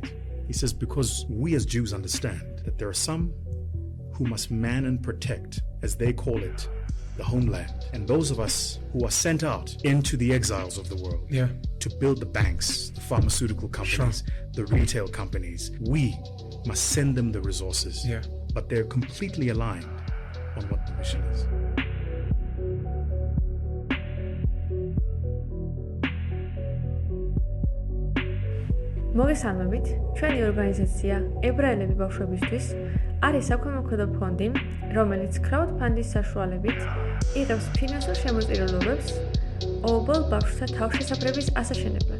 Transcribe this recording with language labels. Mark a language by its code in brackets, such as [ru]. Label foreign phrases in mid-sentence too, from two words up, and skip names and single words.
[en] He says, because we as Jews understand that there are some who must man and protect, as they call it, the homeland. And those of us who are sent out into the exiles of the world to build the banks, the pharmaceutical companies, the retail companies, we must send them the resources. But they're completely aligned on what the mission is. [ka] მოგესალმებით, ჩვენი ორგანიზაცია ებრაელები ბავშვებისთვის არის საქველმოქმედო ფონდი, რომელიც crowdfunding საშუალებით იღებს ფინანსურ შემოწირულობებს ობოლ ბავშვთა თავშესაფრების ასაშენებლად.